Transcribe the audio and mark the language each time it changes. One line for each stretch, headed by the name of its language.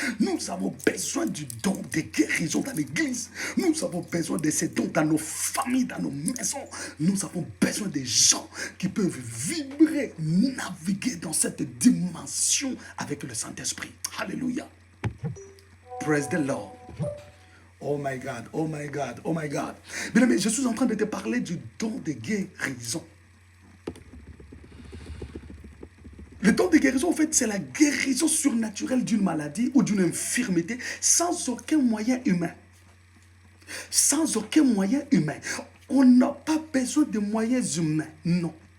French: Nous avons besoin du don de guérison dans l'église. Nous avons besoin de ces dons dans nos familles, dans nos maisons. Nous avons besoin des gens qui peuvent vibrer, naviguer dans cette dimension avec le Saint-Esprit.
English: Alléluia. Praise the Lord. Oh my God, oh my God, oh my God.
French: Bien aimé, je suis en train de te parler du don de guérison. Le don de guérison, en fait, c'est la guérison surnaturelle d'une maladie ou d'une infirmité sans aucun moyen humain. Sans aucun moyen humain. On n'a pas besoin de moyens humains, non.